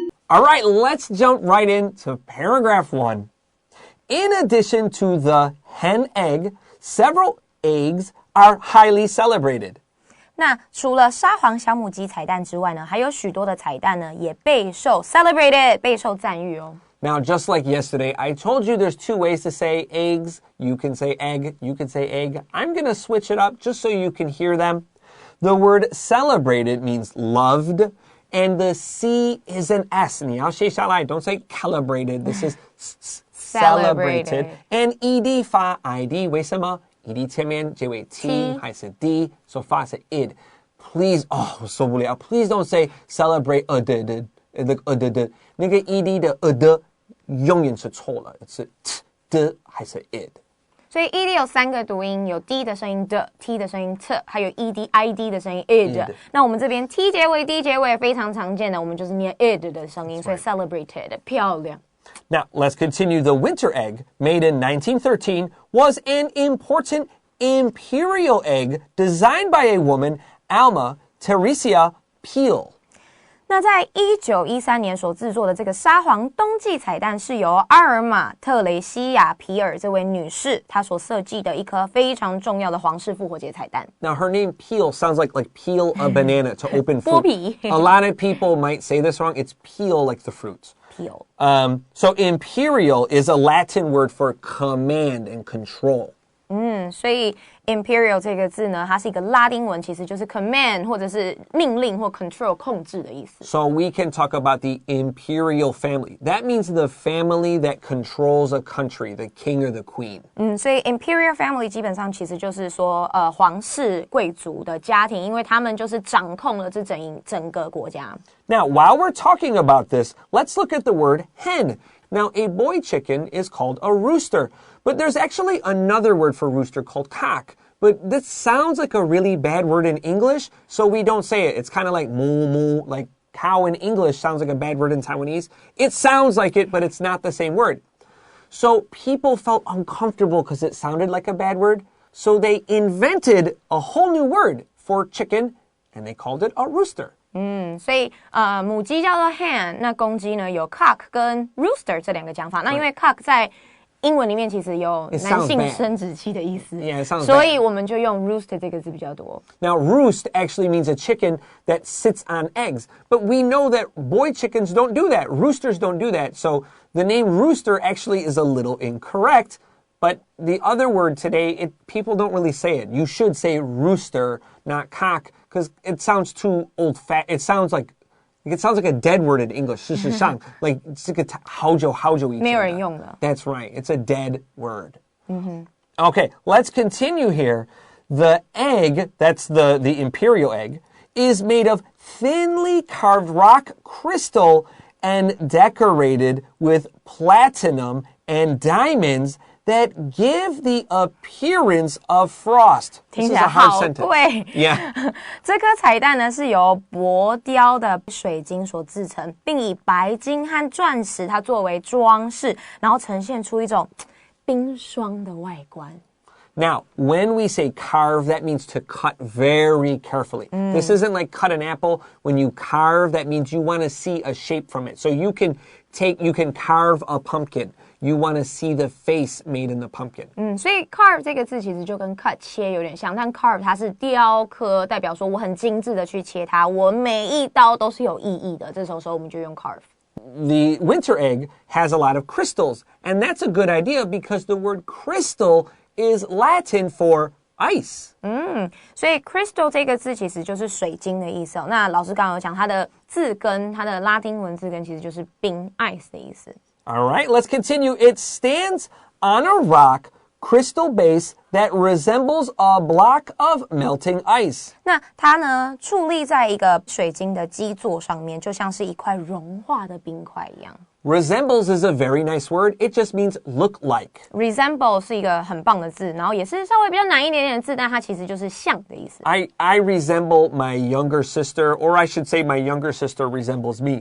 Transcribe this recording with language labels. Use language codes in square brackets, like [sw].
[en] All right, let's jump right into paragraph 1. In addition to the hen egg, several eggs are highly celebrated. [zh] 那除了沙皇小母鸡彩蛋之外呢，还有许多的彩蛋呢，也备受 celebrated， 备受赞誉哦。 [en] Now, just like yesterday, I told you there's 2 ways to say eggs. You can say egg, you can say egg. I'm going to switch it up just so you can hear them. The word celebrated means loved, and the C is an S. [zh] 你要写下来, [en] don't say calibrated. This is celebrated. [zh] And ed 发 id 为什么 ed 前面结尾 t 还是 d so 发是 id. Please, 我受不了. [en] Please don't say celebrate the [zh] 那个 ed 的的永远是错了，是 t 的还是 id. 所以 ed 有3个读音，有 d 的声音的 ，t 的声音 t， 还有 ed 的声音 id。那我们这边 t 结尾 d 结尾非常常见的，我们就是念 id 的声音，所以 celebrated 漂亮。 [en] Now, let's continue. The winter egg, made in 1913, was an important imperial egg designed by a woman, Alma Teresa Pil. [zh] 那在1913年所制作的这个沙皇冬季彩蛋是由阿尔玛·特雷西亚·皮尔这位女士她所设计的一颗非常重要的皇室复活节彩蛋。 [en] Now, her name Peel sounds like peel a banana to open fruit. [zh] 剥皮 [en] A lot of people might say this wrong. It's peel like the fruit. Peel. So imperial is a Latin word for command and control. [zh] 所以 imperial 这个字呢，它是一个拉丁文，其实就是 command 或者是命令或 control 控制的意思。 [en] So we can talk about the imperial family. That means the family that controls a country, the king or the queen. [zh] 所以 imperial family 基本上其实就是说皇室贵族的家庭，因为他们就是掌控了这整个国家。 [en] Now, while we're talking about this, let's look at the word hen. Now, a boy chicken is called a rooster, but there's actually another word for rooster called cock. But this sounds like a really bad word in English, so we don't say it. It's kind of like moo moo, like cow in English sounds like a bad word in Taiwanese. It sounds like it, but it's not the same word. So people felt uncomfortable because it sounded like a bad word. So they invented a whole new word for chicken, and they called it a rooster. [zh] 所以母鸡叫做 hen， 那公鸡呢有 cock 跟 rooster 这两个讲法。那因为 cock 在英文里面其实有男性生殖器的意思， [en] Yeah, it sounds [zh] 所以我们就用 rooster 这个字比较多。 [en] Now, roost actually means a chicken that sits on eggs. But we know that boy chickens don't do that. Roosters don't do that. So the name rooster actually is a little incorrect. But the other word today, people don't really say it. You should say rooster, not cock, because it sounds too old-fashioned. It sounds like a dead word in English. [zh] 事实上 like 这个好久以前的。没有人用了。 [en] That's right. It's a dead word. Okay, let's continue here. The egg, that's the imperial egg, is made of thinly carved rock crystal and decorated with platinum and diamonds that give the appearance of frost. [zh] 听起来好贵。 [en] Yeah. [zh] 这颗彩蛋呢是由薄雕的水晶所制成，并以白金和钻石它作为装饰，然后呈现出一种冰霜的外观。 [en] Now, when we say carve, that means to cut very carefully. This isn't like cut an apple. When you carve, that means you want to see a shape from it. So you can carve a pumpkin. You want to see the face made in the pumpkin. [zh] 所以 carve 这个字其实就跟 cut 切有点像，但 carve 它是雕刻，代表说我很精致的去切它，我每一刀都是有意义的。这时候我们就用 carve。 [en] The winter egg has a lot of crystals, and that's a good idea because the word crystal is Latin for ice. [zh] 所以 crystal 这个字其实就是水晶的意思哦。那老师刚刚有讲它的字根，它的拉丁文字根其实就是冰 ice 的意思。 [en] All right, let's continue. It stands on a rock crystal base that resembles a block of melting ice. [zh] 那它呢，矗立在一个水晶的基座上面，就像是一块融化的冰块一样。 [en] Resembles is a very nice word. It just means look like. [zh] Resemble 是一个很棒的字，然后也是稍微比较难一点点的字，但它其实就是像的意思。 [en] I resemble my younger sister, or I should say my younger sister resembles me.